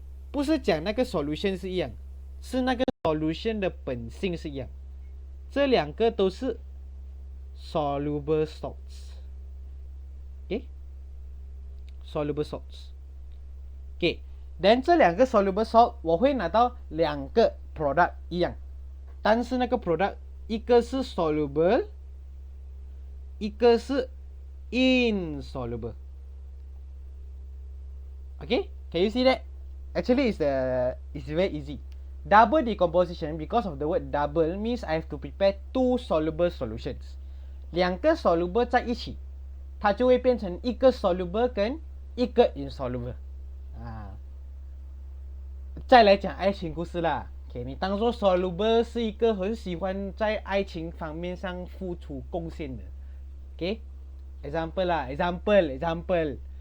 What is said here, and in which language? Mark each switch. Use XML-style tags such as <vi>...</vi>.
<zh>不是讲那个 solution 是一样，是那个 solution 的本性是一样，这两个都是 soluble salts OK， soluble salts OK， then 这两个 soluble salt 我会拿到两个 product 一样，但是那个 product 一个是 soluble， 一个是 insoluble OK，</zh> <en>can you see that? Actually it's very easy. Double decomposition, because of the word double, means I have to prepare 2 soluble solutions.</en> <zh>两个 soluble 在一起，它就会变成一个 soluble 跟一个 insoluble 再来讲爱情故事啦，OK， 你当做 soluble 是一个很喜欢在爱情方面上付出贡献的 OK，example 啦 example，</zh>